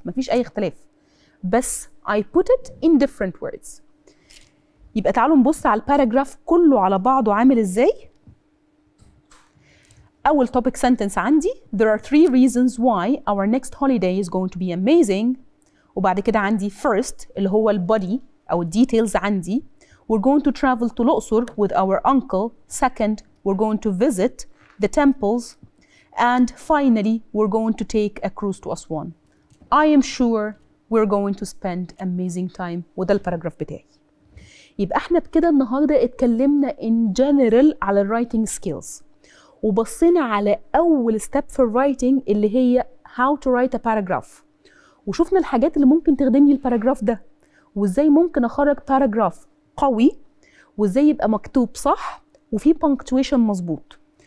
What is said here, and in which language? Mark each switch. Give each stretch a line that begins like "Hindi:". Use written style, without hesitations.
Arabic: مفيش أي اختلاف.
English: بس I put it in different words.
Arabic: يبقى تعالوا نبص على الباراجراف كله على بعضه عامل ازاي.
English: أول topic sentence عندي there are 3 reasons why our next holiday is going to be amazing.
Arabic: وبعد كده عندي first اللي هو البودي أو الديتيلز عندي
English: we're going to travel to
Arabic: الأقصر
English: with our uncle. Second, we're going to visit the temples. And finally, we're going to take a cruise to Aswan. I am sure we're going to spend amazing time.
Arabic: وده الباراجراف بتاعي. يبقى احنا بكده النهارده اتكلمنا
English: in general
Arabic: على الرايتنج skills. وبصينا على أول step في الرايتنج اللي هي
English: how to write a paragraph.
Arabic: وشوفنا الحاجات اللي ممكن تخدم لي الباراجراف ده. وازاي ممكن أخرج باراجراف قوي وازاي يبقى مكتوب صح وفي punctuation مظبوط.